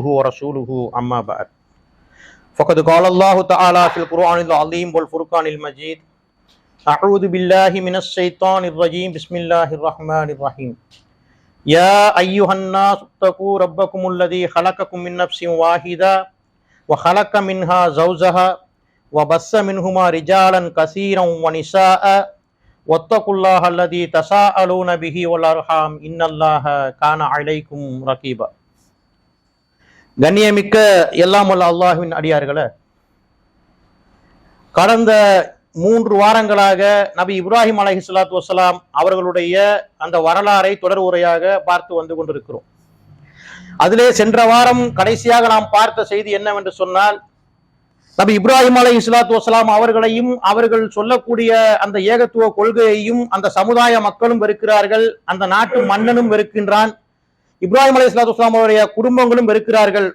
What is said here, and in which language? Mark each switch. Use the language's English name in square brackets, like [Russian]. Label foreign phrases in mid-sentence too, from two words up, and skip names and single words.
[Arabic] ورسوله أما بعد فقد قال الله تعالى في القرآن العظيم والفرقان المجيد أعوذ بالله من الشيطان الرجيم بسم الله الرحمن الرحيم يا أيها الناس اتقوا ربكم الذي خلقكم من نفس واحدة وخلق منها زوجها وبث منهما رجالا كثيرا ونساء واتقوا الله الذي تساءلون به والأرحام إن الله كان عليكم رقيبا. [Tamil] கண்ணியமிக்க எல்லாம் வல்ல அல்லாஹ்வின் அடியார்களே, கடந்த 3 வாரங்களாக நபி இப்ராஹிம் [Arabic] عليه الصلاة والسلام [Tamil] அவர்களுடைய அந்த வரலாறை தொடர் உரையாக பார்த்து வந்து கொண்டிருக்கிறோம். அதிலே சென்ற வாரம் கடைசியாக நாம் பார்த்த செய்தி என்னவென்று சொன்னால், நபி இப்ராஹிம் [Arabic] عليه الصلاة والسلام [Tamil] அவர்களையும் அவர்கள் சொல்லக்கூடிய அந்த ஏகத்துவ கொள்கையையும் அந்த சமுதாய மக்களும் வெறுக்கிறார்கள், அந்த நாட்டு மன்னனும் வெறுக்கின்றான், இப்ராஹிம் [Arabic] عليه الصلاة والسلام [Tamil] அவருடைய குடும்பங்களும் வெறுக்கிறார்கள்.